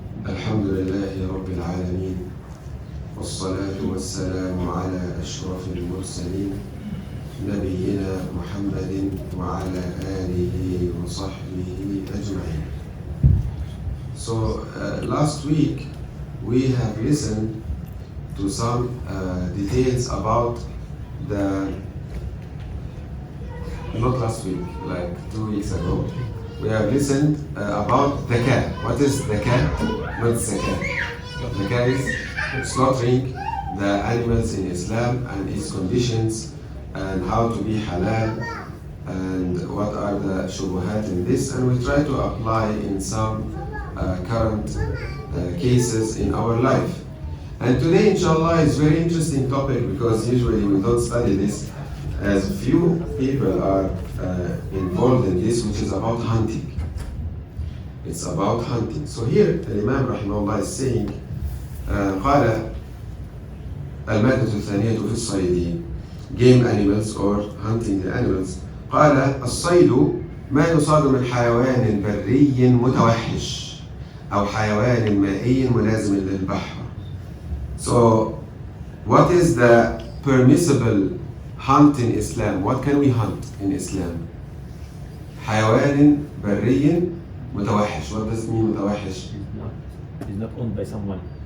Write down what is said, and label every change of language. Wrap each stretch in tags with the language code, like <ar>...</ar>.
<ar>الحمد لله رب العالمين والصلاة والسلام على أشرف المرسلين نبينا محمد وعلى آله وصحبه أجمعين.</ar> <en>So last week we have listened to some details about not last week, like 2 weeks ago, we have listened about the cat. What is the cat? Not zakat. The cat is slaughtering the animals in Islam and its conditions and how to be halal and what are the shubuhat in this, and we try to apply in some current cases in our life. And today, inshallah, is a very interesting topic because usually we don't study this, as few people are involved in this, which is about hunting. It's about hunting. So here, the Imam rahimahullah is saying,</en> <ar>قال المادة الثانية في الصيد,</ar> <en>game animals or hunting the animals.</en> <ar>قال الصيد ما يصاد من حيوان بري متوحش أو حيوان مائي ملازم للبحر.</ar> <en>So, what is the permissible hunt in Islam? What can we hunt in Islam?</en> <ar>حيوان بري متوحش.</ar> <en>What does it mean متوحش? It's not owned by someone.</en>